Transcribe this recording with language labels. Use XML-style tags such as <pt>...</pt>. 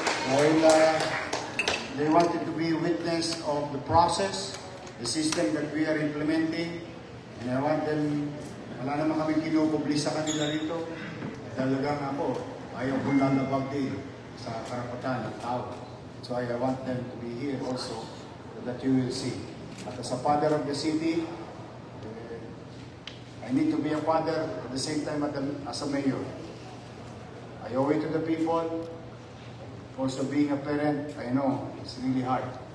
<tl>Dahil</tl> <en>they wanted to be a witness of the process, the system that we are implementing. And I want them,</en> <tl>wala naman kami kinupublish sa kanila rito. Talagang ako, ayaw kong lalabag din sa karapatan ng tao.</tl> <en>So I want them to be here also so that you will see. At as a father of the city, I need to be a father at the same time as a mayor. I owe it to the people. Also being a parent, I know, it's really hard.</en>